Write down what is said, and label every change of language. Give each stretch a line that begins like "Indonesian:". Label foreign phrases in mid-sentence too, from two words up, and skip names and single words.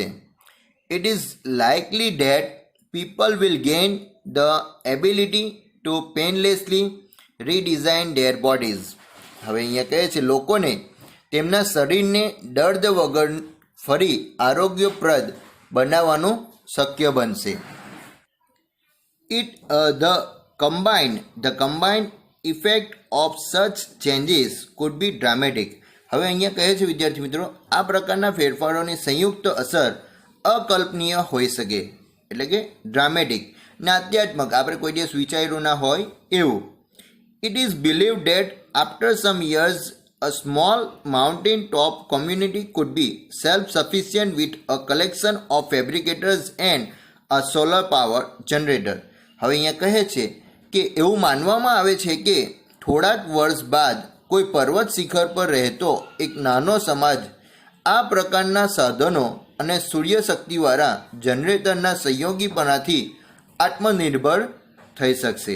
English: It is likely that people will gain the ability to painlessly redesign their bodies.
Gujarati: હવે અહીંયા કહે છે લોકોને તેમના શરીરને દર્દ વગર ફરી આરોગ્યપ્રદ બનાવવાનું શક્ય બનશે.
English: The combined effect of such changes could be dramatic.
Gujarati: હવે અહીંયા કહે છે વિદ્યાર્થી મિત્રો આ પ્રકારના ફેરફારોની સંયુક્ત અસર અકલ્પનીય હોઈ શકે એટલે કે ડ્રામેટિક નાટ્યાત્મક આપણે કોઈ દિવસ વિચાર્યું ના હોય એવું.
English: It is believed that after some years a small mountain top community could be self-sufficient with a collection of fabricators and a solar power generator.
Gujarati: હવે અહીંયા કહે છે કે એવું માનવામાં આવે છે કે થોડાક વર્ષ બાદ કોઈ પર્વત શિખર પર રહેતો એક નાનો સમાજ આ પ્રકારના સાધનો અને સૂર્યશક્તિવાળા જનરેટરના સંયોગીપણાથી આત્મનિર્ભર થઈ શકશે.